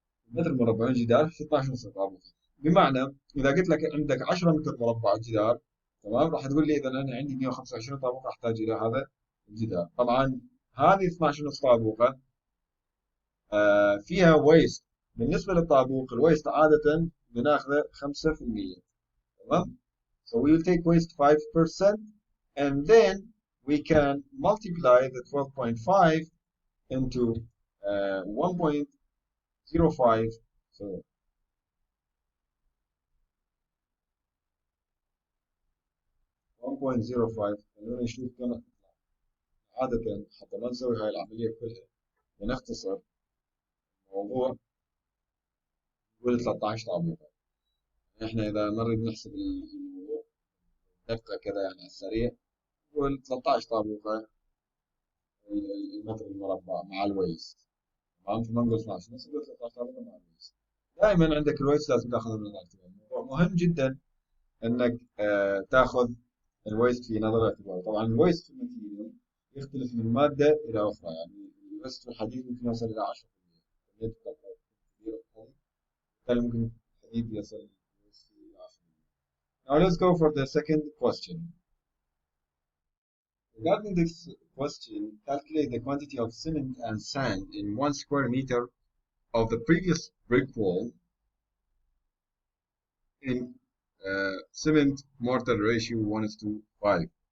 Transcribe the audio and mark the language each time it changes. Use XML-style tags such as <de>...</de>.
<ar>متر مربع الجدار في 12 ونص طابوق. بمعنى اذا قلت لك عندك 10 متر مربع جدار، تمام، راح تقول لي اذا انا عندي 125 طابوق احتاج الى هذا الجدار. طبعا هذه 12 ونص طابوقه فيها ويست. بالنسبه للطابوق الويست عاده بناخذه 5%. تمام.</ar> <en>So we will take waste 5% and then we can multiply the 12.5 into 1.05. So 1.05.</en> <ar>خلونا نشوف كم عادة حتى ما نسوي هاي العملية كلها ونختصر الموضوع. نقول 13 طابوقة. احنا إذا نريد نحسب الموضوع دقة كذا يعني على السريع، نقول 13 طابوقة المتر المربع مع الويست. تمام. فما نقول 12 بس نقول 13 طابوقة مع الويست. دائما عندك الويست لازم تاخذه من الاعتبار. الموضوع مهم جدا انك تاخذ الويست في نظر الاعتبار. طبعا الويست في الماتيريال يختلف من مادة إلى أخرى، يعني الويست في الحديد ممكن يوصل إلى 10%. كمية الطاقة كبيرة في الحديد، بالتالي ممكن الحديد يصل إلى 10%.</ar> <en>Now let's go for the second question. Regarding this question, calculate the quantity of cement and sand in 1 square meter of the previous brick wall in cement mortar ratio 1:5.</en>